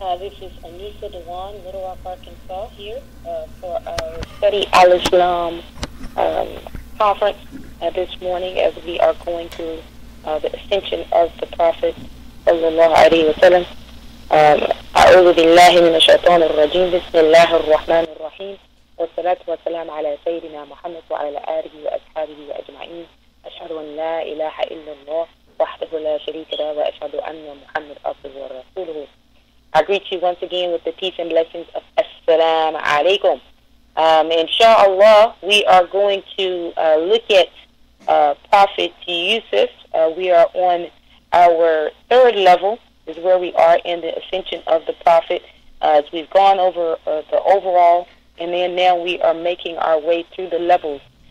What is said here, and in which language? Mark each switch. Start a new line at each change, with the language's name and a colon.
English: This is Aneesah Dawan, Little Rock, Arkansas, here for our Study Al-Islam conference this morning, as we are going through the ascension of the Prophet sallallahu alaihi wasallam.
Arabic: أعوذ بالله من الشيطان الرجيم. بسم الله الرحمن الرحيم. والصلاة والسلام على سيدنا محمد وعلى آله وأصحابه أجمعين. أشهد أن لا إله إلا الله وحده لا شريك له وأشهد أن محمد عبده ورسوله.
English: I greet you once again with the peace and blessings of Assalamu alaikum. Inshallah, we are going to look at Prophet Yusuf. We are on our third level, is where we are in the ascension of the Prophet. As we've gone over the overall, and then now we are making our way through the levels.